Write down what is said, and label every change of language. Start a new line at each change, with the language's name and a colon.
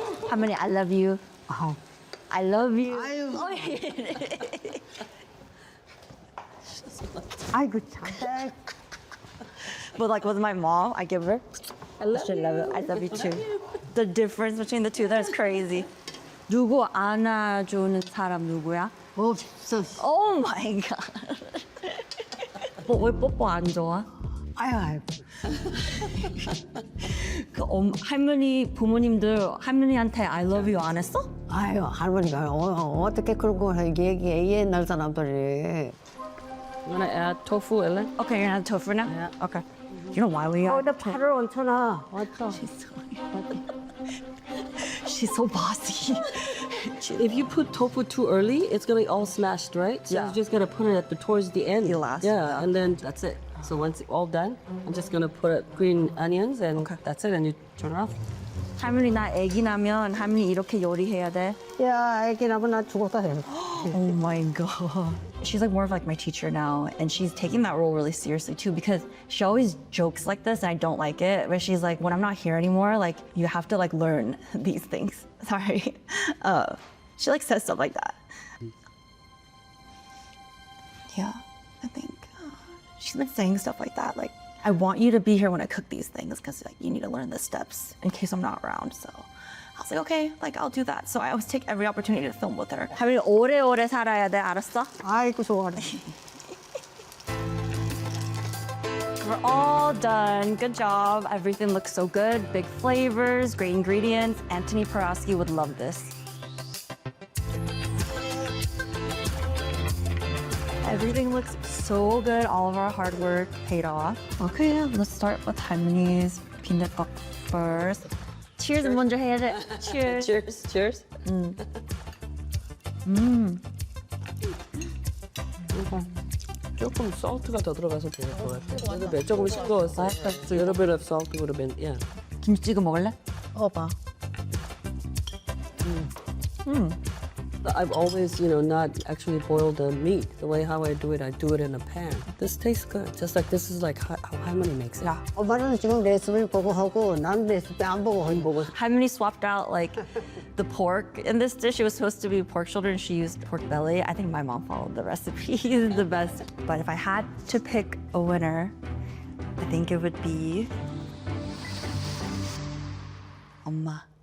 English: 할머니, I love you. 아, I love you. 아유.
Korean: 아이고 참.
English: But like with my mom, I give her. I love you. I love you too. The difference between the two, that's crazy.
Korean: 누구 안아주는 사람 누구야? 없어.
English: Oh my god.
Korean: 왜 뽀뽀 안 좋아? 아유. 할머니 부모님들 할머니한테
English: I love you
Korean: 안 했어? 아유 할머니가 어떻게 그런 거 얘기해 옛날 사람들이.
English: I'm gonna add tofu, Ellen. Okay, you're gonna have tofu now? Yeah. Okay. You know why we got
Korean: 나 팔을 얹혀놔.
English: She's so bossy. If you put tofu too early, it's gonna be all smashed, right? So Yeah. you're just gonna put it towards the end. The last, Yeah, yeah. and then that's it. So once it's all done, I'm just gonna put green onions, and that's it. And you turn it off.
Korean: 할머니 나 아기 나면 할머니 이렇게 요리해야 돼. 야, 애기 나면 나 죽었다 해.
English: Oh my god. She's like more of like my teacher now, and she's taking that role really seriously too because she always jokes like this and I don't like it. But she's like, when I'm not here anymore, like you have to like learn these things. Sorry. She like says stuff like that. Yeah, I think she's been saying stuff like that. Like, I want you to be here when I cook these things because like you need to learn the steps in case I'm not around. So I was like, okay, like I'll do that. So I always take every opportunity to film with her.
Korean: 할머니 오래오래 살아야 돼, 알았어? 아이고 좋아라.
English: We're all done. Good job. Everything looks so good. Big flavors, great ingredients. Anthony Porowski would love this. Everything looks so good. All of our hard work paid off. Okay, let's start with 할머니's 빈대떡 first.
Korean: Cheers 먼저 해야 돼.
English: Cheers. Cheers, cheers.
Korean: 조금 salt가 더 들어가서 좋을 것 같아.
English: A little bit.
Korean: 조금 싱거웠어.
English: A little bit of salt would have been, yeah.
Korean: 김치 찍어 먹을래? 봐.
English: I've always, not actually boiled the meat. The way how I do it in a pan. This tastes good. Just like this is like how Harmony makes it. Yeah.
Korean: 엄마는 지금 레시피 보고 하고 나는 레시피 안 보고 보고.
English: Harmony swapped out like the pork in this dish. It was supposed to be pork shoulder and she used pork belly. I think my mom followed the recipe the best. But if I had to pick a winner, I think it would be 엄마.